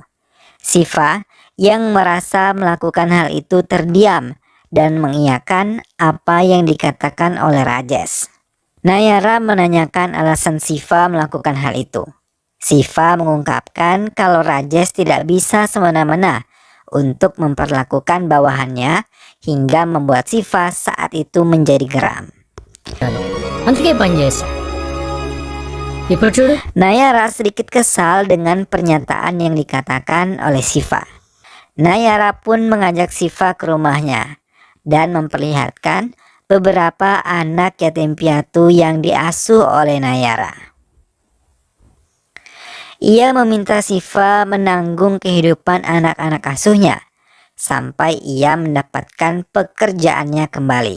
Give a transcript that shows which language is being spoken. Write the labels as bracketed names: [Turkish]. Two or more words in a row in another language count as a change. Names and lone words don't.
[Indonesian] Shiva yang merasa melakukan hal itu terdiam dan mengiyakan apa yang dikatakan oleh Rajesh. Nayara menanyakan alasan Shiva melakukan hal itu. Shiva mengungkapkan kalau Rajesh tidak bisa semena-mena untuk memperlakukan bawahannya hingga membuat Siva saat itu menjadi geram. [Telugu] అందుకే పని చేశా. ఇప్పుడు చూడు. [Indonesian] Nayara sedikit kesal dengan pernyataan yang dikatakan oleh Siva. Nayara pun mengajak Siva ke rumahnya dan memperlihatkan beberapa anak yatim piatu yang diasuh oleh Nayara. Ia meminta Siva menanggung kehidupan anak-anak asuhnya sampai ia mendapatkan pekerjaannya kembali.